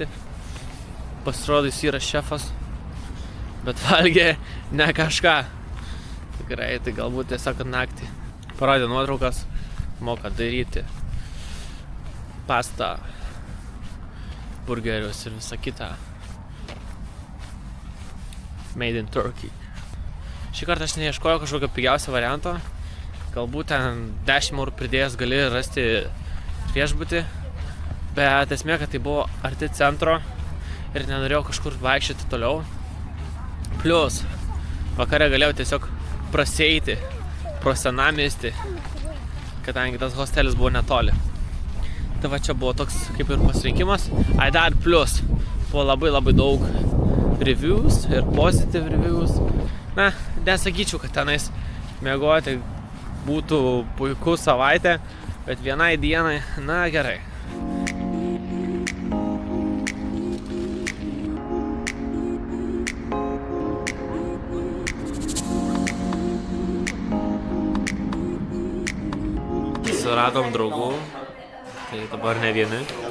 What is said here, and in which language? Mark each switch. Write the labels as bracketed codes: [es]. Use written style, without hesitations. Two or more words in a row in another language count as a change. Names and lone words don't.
[lt] Pasirodo, jis yra šefas, bet valgė ne kažką. Tikrai, tai galbūt tiesiog naktį. Parodė nuotraukas, moka daryti pastą, burgerius ir visą kitą. [en] Made in Turkey. [lt] Šį kartą aš neieškojau kažkokio pigiausio varianto. Galbūt ten 10 eurų pridėjęs gali rasti viešbutį. Bet esmė, kad tai buvo arti centro ir nenorėjau kažkur vaikščioti toliau. Plius, vakare galėjau tiesiog prasieiti pro senamiestį, kadangi tas hostelis buvo netoli. Tai va čia buvo toks kaip ir pasirinkimas. Dar plius buvo labai daug reviews ir [en] positive reviews. [lt] Na, nesakyčiau, kad tenais miegoti būtų puiku savaitė, bet vienai dienai, na gerai. Suradom draugų, tai dabar ne vieni.